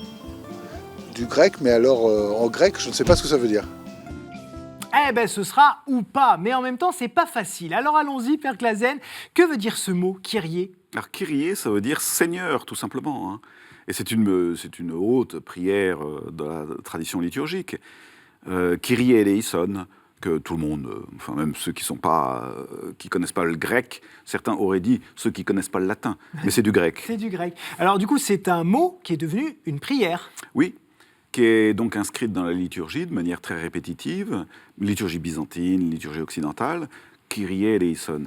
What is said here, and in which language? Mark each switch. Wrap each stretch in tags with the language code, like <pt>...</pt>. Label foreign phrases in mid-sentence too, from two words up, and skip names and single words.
<fr>Du grec, mais alors en grec, je ne sais pas ce que ça veut dire. Eh ben, ce sera ou pas, mais en même temps, c'est pas facile. Alors allons-y, Père Clasen. Que veut dire ce mot, Kyrie? Alors, Kyrie, ça veut dire Seigneur, tout simplement. Et c'est une haute prière de la tradition liturgique.</fr> <el>Kyrie eleison,</el> <fr>que tout le monde, enfin même ceux qui connaissent pas le grec, certains auraient dit ceux qui connaissent pas le latin, mais c'est du grec. C'est du grec. Alors du coup, c'est un mot qui est devenu une prière. Oui, qui est donc inscrite dans la liturgie de manière très répétitive, liturgie byzantine, liturgie occidentale,</fr> <el>Kyrie eleison.</el>